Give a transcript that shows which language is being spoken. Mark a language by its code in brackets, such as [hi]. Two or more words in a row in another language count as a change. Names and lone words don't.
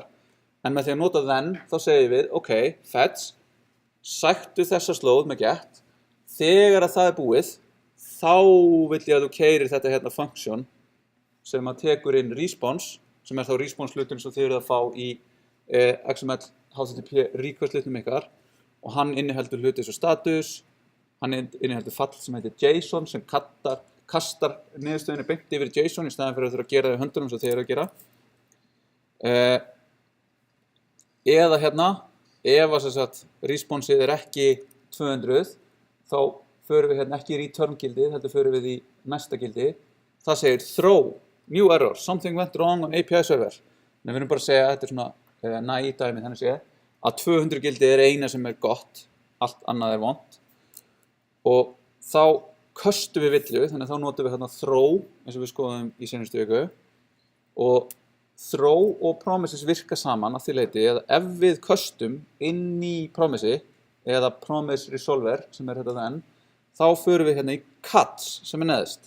[is] En með því að nota then, þá segjum við, ok, fetch, sæktu þessa slóð með get, þegar að það er búið, þá vil ég að þú keyrir þetta hérna function sem að tekur inn response, sem er þá response hluturinn sem þið eruð að fá í [en] XML HTTP request [is] hlutum ykkar og hann inniheldur hluti eins og status, hann inniheldur fall sem heitir JSON sem kastar niðurstöðunni beint yfir JSON í staðinn fyrir að þurfa að gera það í höndunum sem þið eru að gera. Eða hérna, ef responseið er ekki 200, þá förum við hérna ekki í return gildið, heldur förum við í næsta gildi. Það segir [en] throw, new error, something went wrong on API server. [is] En við erum bara að segja að þetta er svona næ dæmi þannig séð að 200 gildið er eina sem er gott, allt annað er vont. Og þá köstum við villu, þannig að þá notum við hérna throw, eins og við skoðum í seinustu viku. Og throw og promises virka saman að því leyti að ef við köstum inn í promisi eða [en] promise resolver [is] sem er þetta then, þá förum við hérna í catch sem er neðst.